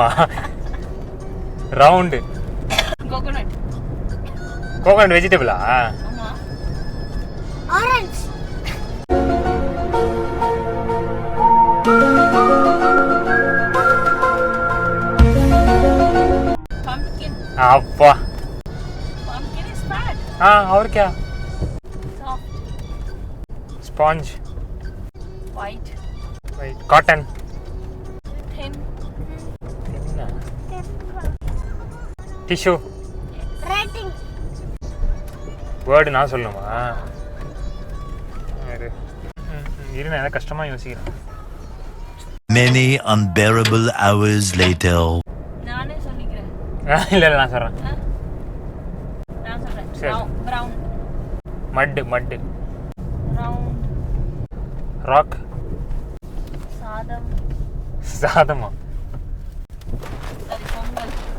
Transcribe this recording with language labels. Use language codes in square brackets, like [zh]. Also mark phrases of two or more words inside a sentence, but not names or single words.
[ta] ரவுண்டு, [en] coconut vegetable? [ta] ஆரஞ்சு, [hi] அப்பா और क्या? स्पॉन्ज, white, कॉटन, thin, टिश्यू, रेटिंग, [ta] வேர்டு நான் சொல்லணுமா? இரு நான் கஷ்டமாக யோசிக்கிறேன். [en] Many unbearable hours later. [ta] நானே சொல்லிக்கிறேன். இல்லை நான் சொல்கிறேன். நான் சொல்கிறேன். சரி. பிரவுன். மட்டு ரவுண்ட். ராக். சாதம். சாதமா? சரி, பொங்கல்.